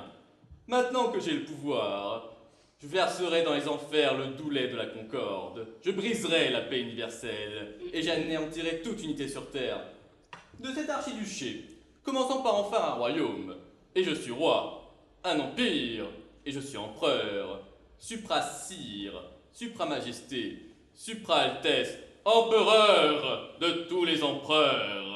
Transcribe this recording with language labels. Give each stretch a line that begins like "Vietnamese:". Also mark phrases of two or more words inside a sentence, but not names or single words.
French: Maintenant que j'ai le pouvoir, je verserai dans les enfers le doux lait de la concorde. Je briserai la paix universelle et j'anéantirai toute unité sur terre. De cet archiduché, commençant par enfin un royaume, et je suis roi, un empire, et je suis empereur, supra-sire, supra-majesté, supra-altesse, empereur de tous les empereurs.